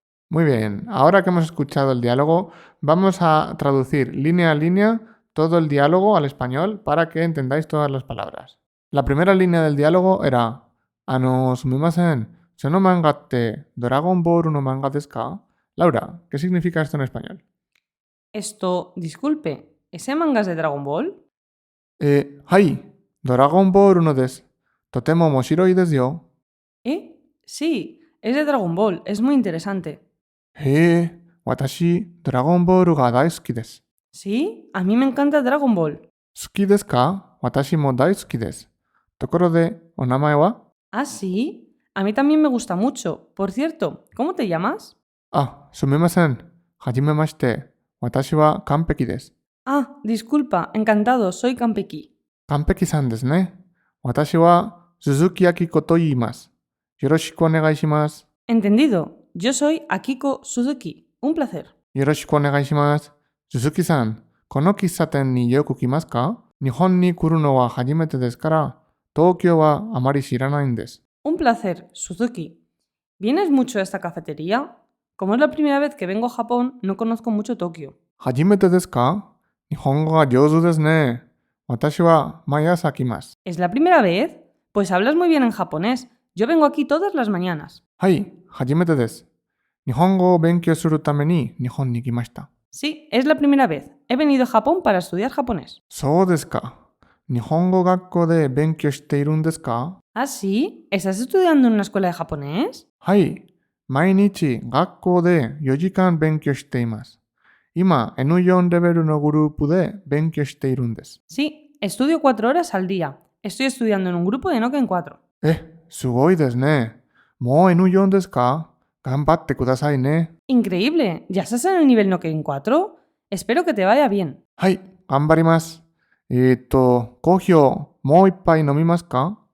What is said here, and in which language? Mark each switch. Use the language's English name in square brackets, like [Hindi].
[Spanish] Muy bien, ahora que hemos escuchado el diálogo, vamos a traducir línea a línea todo el diálogo al español para que entendáis todas las palabras. La primera línea del diálogo era [Japanese] すみません。その漫画ってドラゴンボールの漫画ですか？ [Spanish] Laura, ¿qué significa esto en español? Disculpe, ¿ese manga es de Dragon Ball? [Japanese] はい、ドラゴンボールのです。とても面白いですよ。 [Spanish] Sí, es de Dragon Ball, es muy interesante. [Japanese] へえ、私、ドラゴンボールが大好きです。 [Spanish] Sí, a mí me encanta Dragon Ball. [Japanese] 好きですか？私も大好きです。ところで、お名前は？ [Spanish] Sí, a mí también me gusta mucho. Por cierto, ¿cómo te llamas? [Japanese] すみません。はじめまして。私は完璧です。 [Spanish] Disculpa, encantado, soy Kanpeki. [Japanese] 完璧さんですね。私は鈴木明子と言います。よろしくお願いします。 [Spanish] Entendido, yo soy Akiko Suzuki. Un placer. [Japanese] よろしくお願いします。鈴木さん、この喫茶店によく来ますか？日本に来るのは初めてですから、東京はあまり知らないんです。 [Spanish] Un placer, Suzuki. ¿Vienes mucho a esta cafetería? Como es la primera vez que vengo a Japón, no conozco mucho Tokio. [Japanese] 初めてですか？日本語が上手ですね。私は毎朝来ます。 [Spanish] ¿Es la primera vez? Pues hablas muy bien en japonés. Yo vengo aquí todas las mañanas. [Japanese] はい、初めてです。日本語を勉強するために日本に来ました。 [Spanish] Sí, es la primera vez. He venido a Japón para estudiar japonés. [Japanese] そうですか。日本語学校で勉強しているんですか？ [Spanish] ¿Sí? ¿Estás estudiando en una escuela de japonés? [Japanese] はい。毎日学校で4時間勉強しています。今 N4 レベルのグループで勉強しているんです。 [Spanish] Sí, estudio 4 horas al día. Estoy estudiando en un grupo de Noken 4. [Japanese] すごいですね。もう N4 ですか？頑張ってくださいね。 [Spanish] Increíble. ¿Ya estás en el nivel Noken 4? Espero que te vaya bien. [Japanese] はい、頑張ります。コーヒーをもう一杯飲みますか？